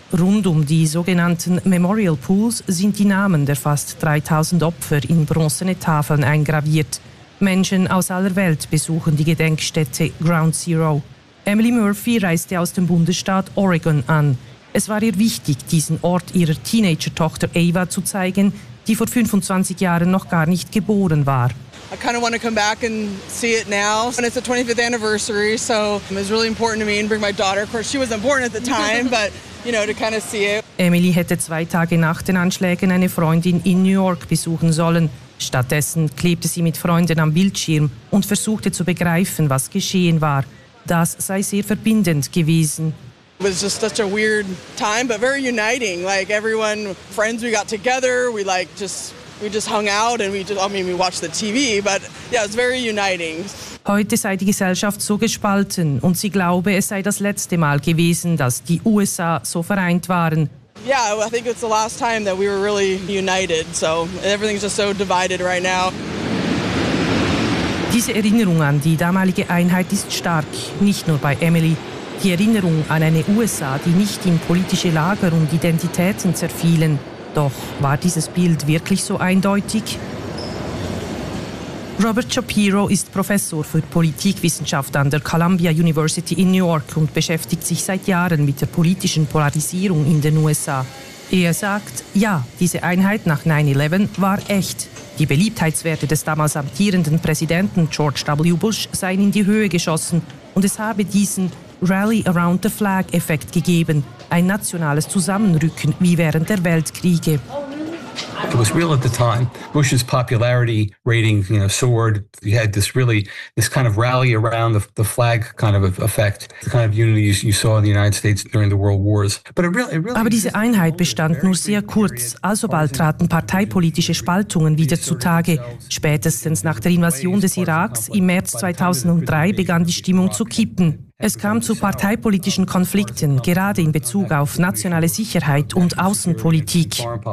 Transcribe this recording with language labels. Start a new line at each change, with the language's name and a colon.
German: Rund um die sogenannten Memorial Pools sind die Namen der fast 3000 Opfer in bronzene Tafeln eingraviert. Menschen aus aller Welt besuchen die Gedenkstätte Ground Zero. Emily Murphy reiste aus dem Bundesstaat Oregon an. Es war ihr wichtig, diesen Ort ihrer Teenager-Tochter Ava zu zeigen, die vor 25 Jahren noch gar nicht geboren war.
English: I kind of want to come back and see it now. And it's the 25th anniversary, so it was really important to me and bring my daughter. Of course, she was important at the time, but, you know, to kind of see it.
German: Emily hätte zwei Tage nach den Anschlägen eine Freundin in New York besuchen sollen. Stattdessen klebte sie mit Freunden am Bildschirm und versuchte zu begreifen, was geschehen war. Das sei sehr verbindend gewesen.
English: It was just such a weird time, but very uniting. Like everyone, friends, we got together, we just hung out and we watched the TV, but yeah, it's very uniting.
German: Heute sei die Gesellschaft so gespalten und sie glaube, es sei das letzte Mal gewesen, dass die USA so vereint waren.
English: Yeah, I think it's the last time that we were really united, so everything's just so divided right now.
German: Diese Erinnerung an die damalige Einheit ist stark, nicht nur bei Emily. Die Erinnerung an eine USA, die nicht in politische Lager und Identitäten zerfielen. Doch war dieses Bild wirklich so eindeutig? Robert Shapiro ist Professor für Politikwissenschaft an der Columbia University in New York und beschäftigt sich seit Jahren mit der politischen Polarisierung in den USA. Er sagt, ja, diese Einheit nach 9/11 war echt. Die Beliebtheitswerte des damals amtierenden Präsidenten George W. Bush seien in die Höhe geschossen und es habe diesen Rally Around the Flag-Effekt gegeben. Ein nationales Zusammenrücken wie während der Weltkriege.
English: It was real at the time. Bush's popularity rating, you know, soared. He had this kind of rally around the flag kind of effect, the kind of unity you saw in the United States during the World Wars. But it really
German: Aber diese Einheit bestand nur sehr kurz. Alsobald traten parteipolitische Spaltungen wieder zutage. Spätestens nach der Invasion des Iraks im März 2003 begann die Stimmung zu kippen. Es kam zu parteipolitischen Konflikten, gerade in Bezug auf nationale Sicherheit und Außenpolitik.